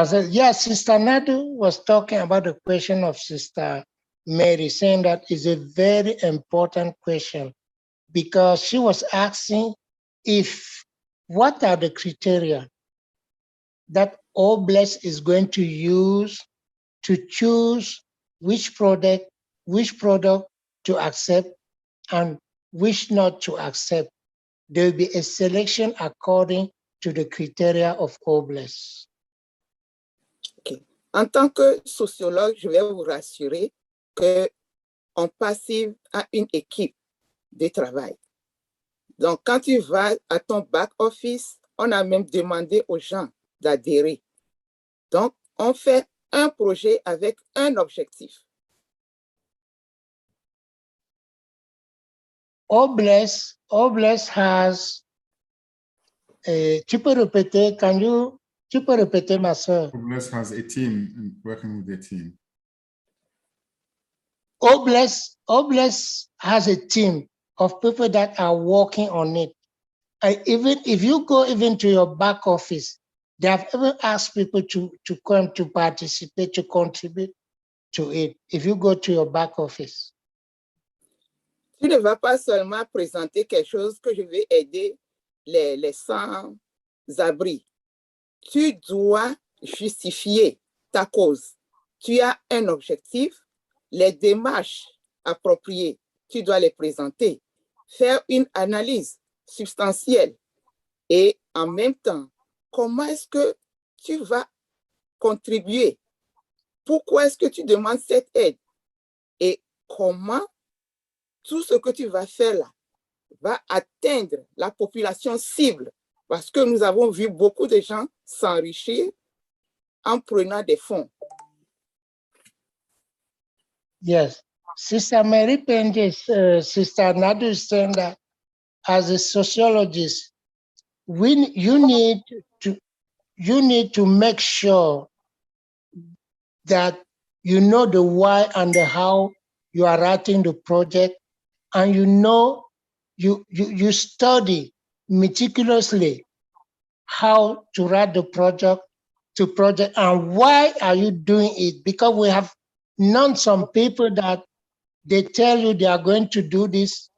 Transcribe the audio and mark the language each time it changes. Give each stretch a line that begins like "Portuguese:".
English: Yes, Sister Nadu was talking about the question of Sister Mary, saying that is a very important question because she was asking what are the criteria that Obless is going to use to choose which product to accept and which not to accept. There will be a selection according to the criteria of Obless. Okay.
French: En tant que sociologue, je vais vous rassurer que onpassive a une équipe de travail. Donc, quand tu vas à ton back office, On a même demandé aux gens d'adhérer. Donc, on fait un projet avec un objectif.
English: Obless has
French: tu peux répéter, tu peux répéter, ma soeur?
English: Obless has a team and working with a team. Obless has a team of people that are working on it. Even if you go even to your back office, they have even asked people to come to participate, to contribute to it. If you go to your back office.
French: Tu ne vas pas seulement présenter quelque chose que je vais aider les sans-abri. Tu dois justifier ta cause. Tu as un objectif, les démarches appropriées, tu dois les présenter, faire une analyse substantielle et en même temps, comment est-ce que tu vas contribuer? Pourquoi est-ce que tu demandes cette aide? Et comment tout ce que tu vas faire là va atteindre la population cible? Parce que nous avons vu beaucoup de gens s'enrichir en prenant des fonds.
English: Yes. Sister Mary Penges, Sister Nadu is saying that as a sociologist, you need to make sure that you know the why and the how you are writing the project, and you know you study meticulously how to write the project and why are you doing it, because we have known some people that they tell you they are going to do this.